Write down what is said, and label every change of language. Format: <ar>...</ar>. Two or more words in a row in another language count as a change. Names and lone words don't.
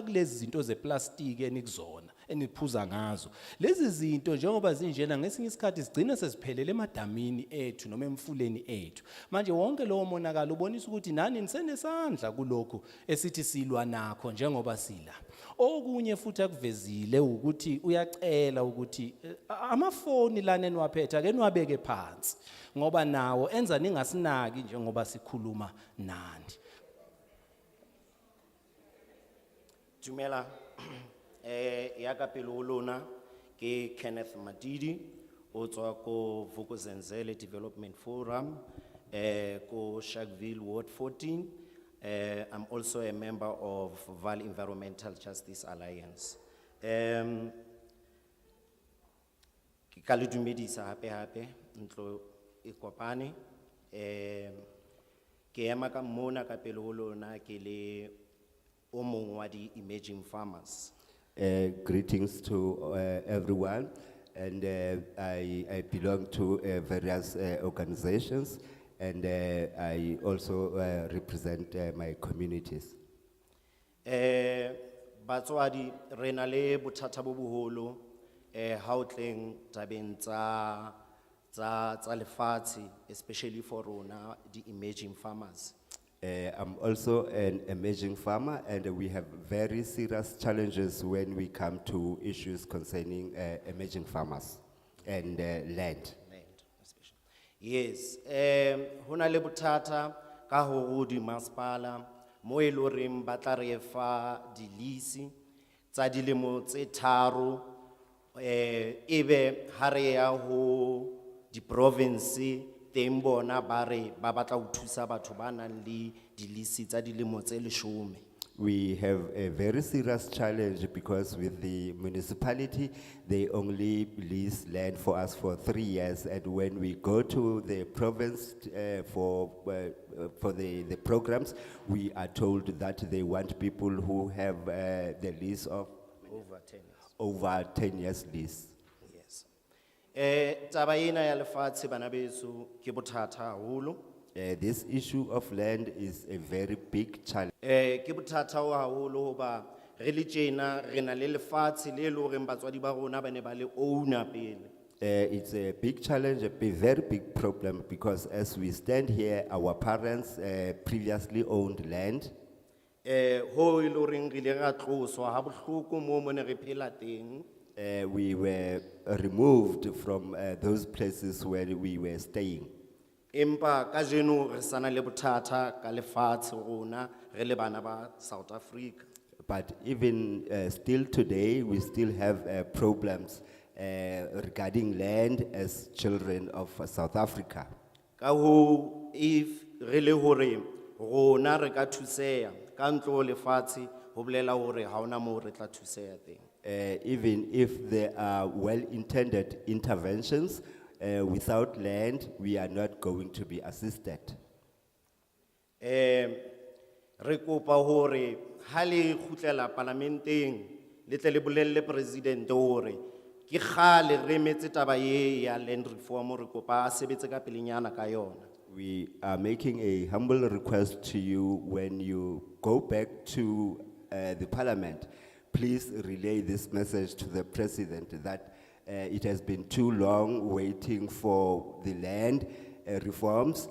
<zu>kulezi zinto zeplastiki enikuzona eniphuza ngazo lezi zinto njengoba zinjena ngesinye isikhathi sigcina sesiphelele emadamini ethu noma emfuleni ethu manje wonke lowo monakalo ubonisa ukuthi nani nisenesandla kulokho esithi silwa nakho njengoba sila okunye futhi akuvezile ukuthi uyacela ukuthi amafoni lana eniwaphetha ke niwabeke phansi ngoba nawo enza ningasinaki njengoba sikhuluma nani</zu> <st>Dumela ya ka pelo lona ke Kenneth Matidi o tswa ko Vuk'uzenzele Development Forum ko Sharpeville Ward 14</st> <en>I'm also a member of Val Environmental Justice Alliance</en> <st>ke ka le dumedisa hape ntlo e kopane ke ema ka mona ka pelo lona ke le o mong wa di</st> <en>emerging farmers. Greetings to everyone, and I belong to various organizations, and I also represent my communities.</en> <st>Batswadi re na le bothata bo boholo how tleng tabeng tsa lefatshe,</st> <en>especially for rona, the emerging farmers. I'm also an emerging farmer, and we have very serious challenges when we come to issues concerning emerging farmers and land. Yes,</en> <st>hona le bothata ka ho di masepala mo e lo reng ba tla re fa dilisi tsa dilemo tse tharo, ebe ha re ya ho di province teng bona ba re ba batla ho thusa batho ba nang le dilisi tsa dilemo tse 10.</st> <en>We have a very serious challenge because with the municipality, they only lease land for us for 3 years. And when we go to the province for the programs, we are told that they want people who have the lease of Over 10 years. over 10 years lease. Yes.</en> <st>Taba ena ya lefatshe bana beso ke bothata haholo.</st> <en>This issue of land is a very big challenge.</en> <st>Ke bothata ho haholo hoba re le tjena re na le lefatshe le lo reng batswadi ba rona ba ne ba le owner pele.</st> <en>It's a big challenge, very big problem, because as we stand here, our parents previously owned land.</en> <st>Ho e lo reng re ile ra tloswa ha bohloko mo mo ne re phela teng.</st> <en>We were removed from those places where we were staying.</en> <st>Empa ka jeno re sana le bothata ka lefatshe rona re le bana ba South Africa.</st> <en>But even still today, we still have problems regarding land as children of South Africa.</en> <st>Ka ho if re le hore rona re ka thuseha ka ntlo lefatshe ho bolela hore ha ona mo re tla thuseha teng.</st> <en>Even if there are well-intended interventions, without land, we are not going to be assisted.</en> <st>Re kopa hore ha le khutlela parlamenteng le tle le bolelle president hore ke khale re metse taba ye ya land reform re kopa a sebetse ka pelenyana ka yona.</st> <en>We are making a humble request to you when you go back to the parliament. Please relay this message to the president that it has been too long waiting for the land reforms.</en>